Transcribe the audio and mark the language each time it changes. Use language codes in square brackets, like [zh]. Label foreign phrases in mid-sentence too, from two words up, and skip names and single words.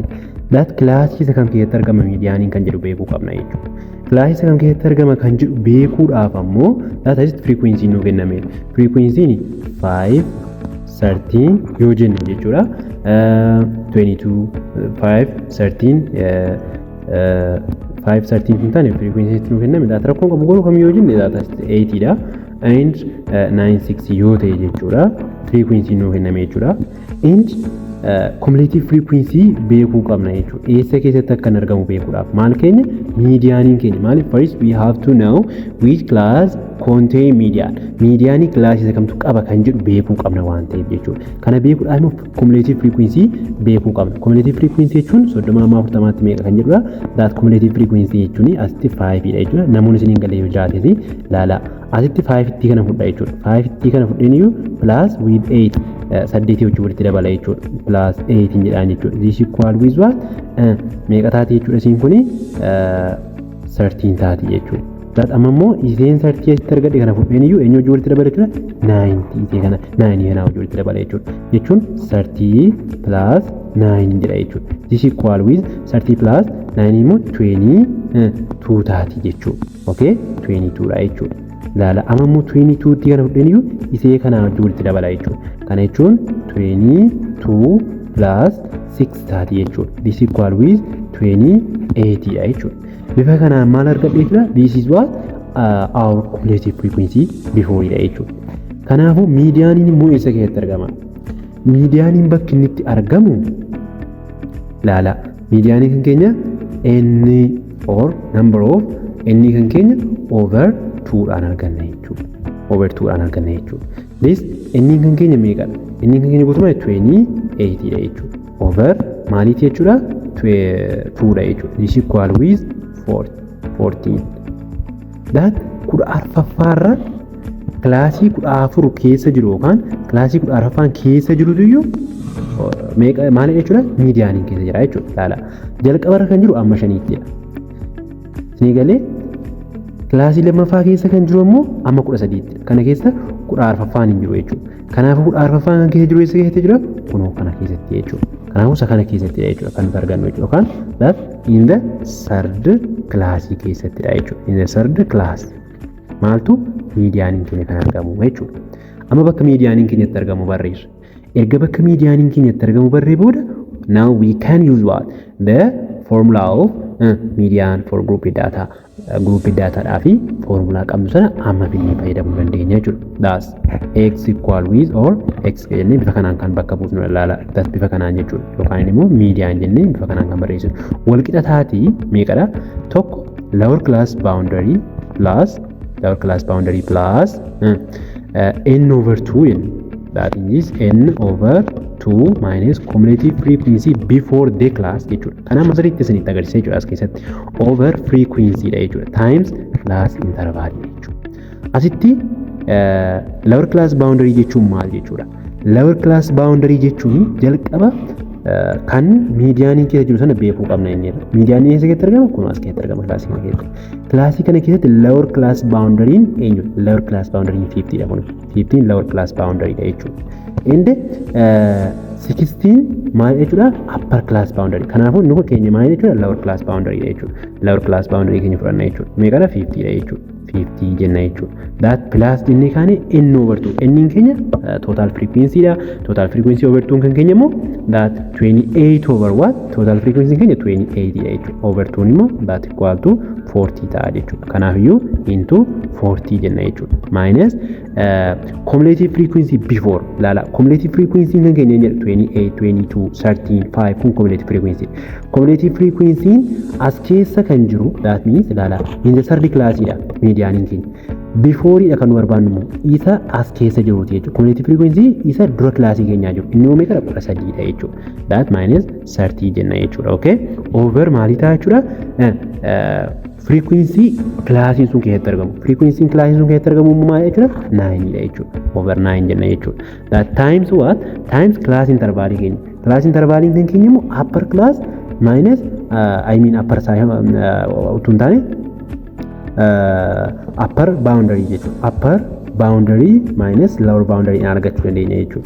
[om] That kilaasii isa kam keessatti argama medianiin kan jedhu beekuu qabna jechuudha. Kilaasii isa kam keessatti argama kan jedhu beekuudhaaf ammoo [en] that is frequency [om] nu kenname. Frequency 5 13 yoo jenne jechuudha 22 5 13 kun taane frequency nu kenname data rakkoon qabu garuu kam yoo jenne data 80 dha and 96 yoo ta'e jechuudha frequency nu kenname jechuudha [en] and cumulative frequency [om] beekuu qabna jechuudha eessa keessatti akka argamu beekuudhaaf maal keenya medianiin keenya maal [en] first we have to know which class contain median class [om] isa kamtu qaba kan jedhu beekuu qabna waan ta'eef jechuudha kana beekuudhaaf immoo [en] cumulative frequency [om] beekuu qabna [en] cumulative frequency [om] jechuun 30 tti meeqa kan jedhudha [en] that cumulative frequency [om] jechuun asitti 5 dha jechuudha namoonni isiniin galee yoo jiraate laala asitti 5 tti kana fudha jechuudha 5 tti kana fudhaniyu [en] plus with 8 [om] saddeetii wajjin walitti dabala jechuudha [en] plus 8 [om] jedhaan jechuudha [en] this equal with what [om] meeqa taati jechuudha isiin kuni 13 taati jechuudha that amma immoo iseen 30 asitti argadhe kana fudhaniyu eenyu wajjin walitti dabala jechuudha 90 isee kana 9 kana wajjin walitti dabala jechuun 30 plus 9 jedha jechuudha [en] this equal with 30 plus 9 [om] immoo 22 taati jechuudha okay 22 dha jechuudha laala amma immoo 22 tti kana fudhaniyu isee kana wajjin walitti dabala jechuudha kana jechuun 22 plus 6 taati jechuudha [en] this equal with [om] 28 dha jechuudha bifa kanaan maal argadheetudha [en] this is what our cumulative frequency before [om] dha jechuudha kanaafuu medianiin immoo eessa keessatti argama medianiin bakki inni itti argamu laala medianiin kan keenya [en] n or number of n [om] kan keenya over 2 dhaan arganna jechuudha over 2 dhaan arganna jechuudha this n kan keenya meeqadha n kan keenya guutummaa 28 dha jechuudha over maaliiti jechuudha 2 dha jechuudha [en] this equal with 14 [om] that kudha arfaffaarra kilaasii 14 keessa jiru yookaan kilaasii 14ffaan keessa jirutu iyyuu meeqa maal jechuudha medianiin keessa jira jechuudha laala jalqabarra kan jiru amma 5ttidha isinii galee kilaasii lammaffaa keessa kan jiru ammoo amma 13tti kana keessa 14ffaan hin jiru jechuudha kanaafuu 14ffaan kan keessa jiru eessa keessatti jira kunoo kana keessatti jechuudha kanaafuu isa kana keessatti jechuudha kan argannu jechuudha yookaan [en] that in the third class [om] keessatti jechuudha [en] in the third class [om] maaltu medianiin keenya kan argamu jechuudha amma bakka medianiin keenyatti argamu barreessu erga bakka medianiin keenyatti argamu barree booda [en] now we can use what the formula of median for group data [om] dhaafi formula qabnu sana amma binnee fayyadamuu dandeenya jechuudha [en] that's x equal with or x [om] jennee bifa kanaan kan bakka buufnu ilaala that's bifa kanaan jechuudha yookaan immoo median jennee bifa kanaan kan barreessinu wal qixa taati meeqadha tokko [en] lower class boundary plus n over 2 n that is n over 2 minus cumulative frequency before the class [om] jechuudha kana masariitti isinitti agarsiisa jechuudha as keessatti [en] over frequency [om] dha jechuudha [en] times class interval [om] jechuudha asitti [en] lower class boundary [om] jechuun maal jechuudha [en] lower class boundary [om] jechuun jalqaba kan medianiin keessa jiru sana beekuu qabna jenneedha medianiin eessa keessatti argama kun as keessatti argama kilaasii kana keessatti [en] lower class boundary [om] eenyu [en] lower class boundary [om] 50 dha kun 15 [en] lower class boundary [om] dha jechuudha and 16 maal jechuudha [en] upper class boundary [om] kanaafuu inni kun keenya maal jechuudha [en] lower class boundary [om] dha jechuudha [en] lower class boundary [om] keenya fudhanna jechuudha meeqadha 50 dha jechuudha 50 jenna jechuudha [en] that plus [om] jennee kaane n [en] over 2 n keenya total frequency dha total frequency over 2 [om] kan keenya immoo [en] that 28 over what total frequency keenya 28 [om] dha jechuudha [en] over 2 [om] immoo that equal to 40 ta'a jechuudha kanaafiyyuu into 40 jenna jechuudha minus [en] cumulative frequency before [om] laala [en] cumulative frequency [om] kan keenya 28 22 13 5 kun [en] cumulative frequency [om] as keessa kan jiru [en] that means [om] laala [en] in the third class [om] dha medianiin keenya before dha kan barbaannu isa as keessa jiruti jechuudha [en] cumulative frequency [om] isa dura class keenyaa jiru inni meeqa dha 13 dha jechuudha [en] that minus 30 [om] jenna jechuudha okay over maali ta'a jechuudha frequency kilaasiin sun keessatti argamu. Frequency kilaasiin sun keessatti argamu maal jechuudha? 9 dha jechuudha. Over 9 jenna jechuudha. [en] That times what? [om] Times class interval keenya. [en] Class interval [om] keenya immoo [en] upper class minus upper side [om] utuu hin taane [en] upper boundary jechuudha. Upper boundary minus lower boundary [om] argachuu dandeenya jechuudha.